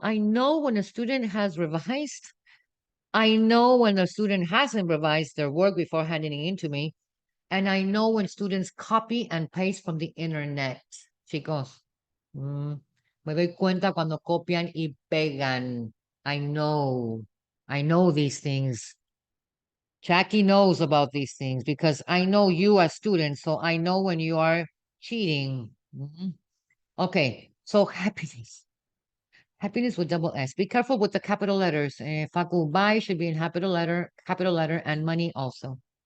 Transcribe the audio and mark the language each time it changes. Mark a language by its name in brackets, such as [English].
[English] I know when a student has revised. I know when a student hasn't revised their work before handing it in to me. And I know when students copy and paste from the internet. [Spanish] Chicos, me doy cuenta cuando copian y pegan. [English] I know these things. Jackie knows about these things because I know you as students, so I know when you are cheating. Okay, so happiness. Happiness with double S. Be careful with the capital letters. Facu, buy should be in capital letter, and money also.